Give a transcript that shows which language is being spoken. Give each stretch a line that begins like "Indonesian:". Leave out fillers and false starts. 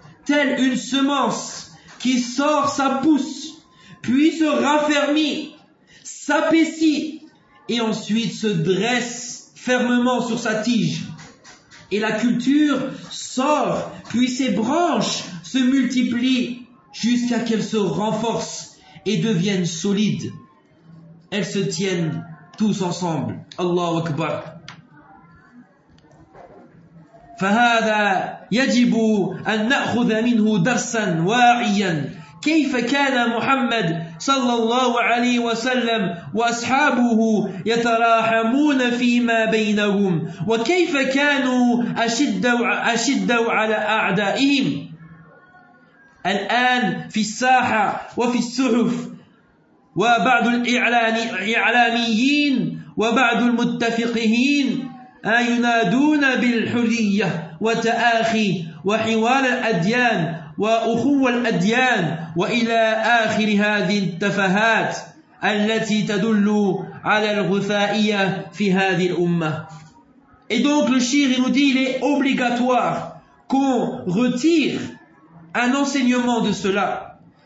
French: Telle une semence qui sort sa pousse, puis se raffermit, s'apaisit et ensuite se dresse fermement sur sa tige. Et la culture sort, puis ses branches se multiplient jusqu'à qu'elles se renforcent et deviennent solides. Elles se tiennent tous ensemble.
Arabic: Allahu Akbar. فهذا يجب أن نأخذ منه درسا واعيا كيف كان محمد صلى الله عليه وسلم وأصحابه يتراحمون فيما بينهم وكيف كانوا أشد على أعدائهم الآن في الساحة وفي الصحف وبعض الإعلاميين وبعض المتفقين ينادون بالحلية وتآخي وحوار الأديان وأخوة الأديان وإلى آخر هذه التفاهات التي تدل على الغثائية في هذه الأمة.
French: Et donc le Shir nous dit, il est obligatoire qu'on retire un enseignement de cela.